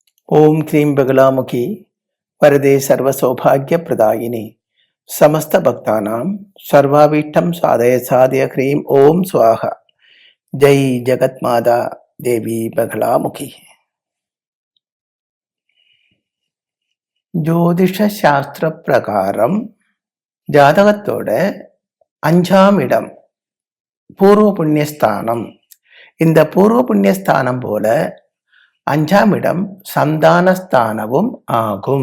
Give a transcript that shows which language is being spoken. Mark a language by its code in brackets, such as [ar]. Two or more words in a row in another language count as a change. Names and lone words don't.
[sa] ओम क्रीं बगलामुखी वरदे सर्वसौभाग्यप्रदायिनी समस्त भक्तानां सर्वाभीष्टं साधय साधय क्रीं ओम स्वाहा। जय जगत्माता देवी बगलामुखी। [ta] ஜோதிஷ சாஸ்திர பிரகாரம் ஜாதகத்தோட 5ஆம் இடம் பூர்வ புண்ணியஸ்தானம். இந்த பூர்வ புண்ணியஸ்தானம் போல 5ஆம் இடம் சந்தானஸ்தானமும் ஆகும்.